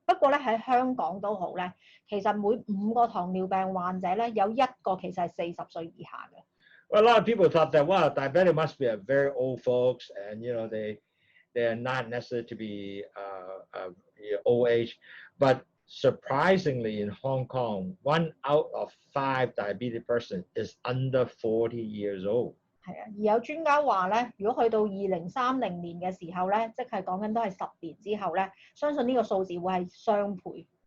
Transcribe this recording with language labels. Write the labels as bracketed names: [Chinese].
[Cantonese] 不過咧喺香港都好咧，其實每5個糖尿病患者咧有1個其實係40歲以下嘅。 [English] Well, a lot of people thought that diabetic must be a very old folks, and they are not necessary to be old age. But surprisingly, in Hong Kong, 1 out of 5 diabetic person is under 40 years old. [Cantonese] 係啊，而有專家話咧，如果去到2030年嘅時候咧，即係講緊都係10年之後咧，相信呢個數字會係雙倍。